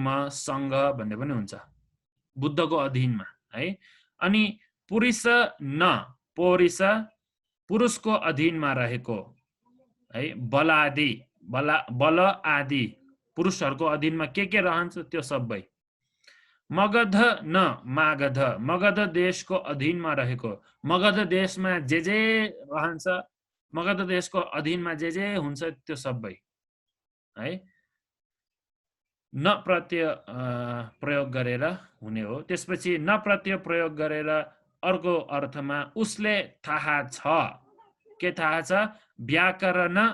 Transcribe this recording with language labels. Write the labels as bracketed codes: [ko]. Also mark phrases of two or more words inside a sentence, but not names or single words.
[ne] संघ भन्ने पनि हुन्छ बुद्धको अधीनमा है अनि पुरुष न पोरिस पुरुषको अधीनमा रहेको है बलादि बल आदि पुरुषहरूको अधीनमा के रहन्छ त्यो सबै मगध न मागध मगध देशको अधीनमा रहेको मगध देशमा जे रहन्छ मगध देशको अधीनमा जे हुन्छ त्यो सबै है न प्रत्यय प्रयोग गरेर हुने हो त्यसपछि न प्रत्यय प्रयोग गरेर अर्को अर्थमा उसले थाहा छ के थाहा छ व्याकरण